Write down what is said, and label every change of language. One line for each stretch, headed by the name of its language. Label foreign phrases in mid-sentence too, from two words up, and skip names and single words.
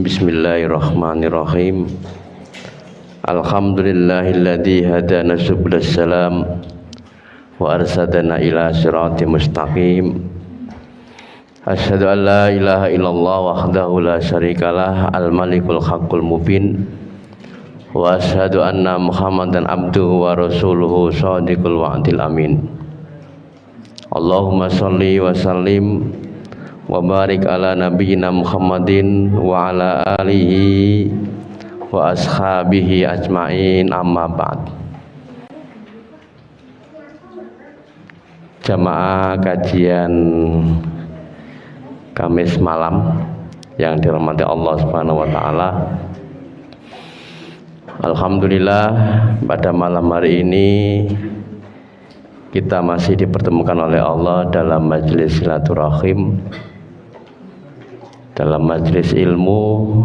Arabic: بسم الله الرحمن الرحيم. الحمد لله الذي هدانا سبل السلام وأرشدنا إلى صراط مستقيم. أشهد أن لا إله إلا الله وحده لا شريك له الملك الحق المبين. وأشهد أن محمدا عبده ورسوله صادق الوعد الأمين. اللهم صل وسلم وبارك على نبينا محمد وعلى آله وأصحابه أجمعين، أما بعد.
Indonesian: Jamaah kajian Kamis malam yang dirahmati Allah
Arabic: سبحانه وتعالى.
Indonesian: Alhamdulillah, pada malam hari ini kita masih dipertemukan oleh Allah dalam majelis silaturahim, dalam majelis ilmu.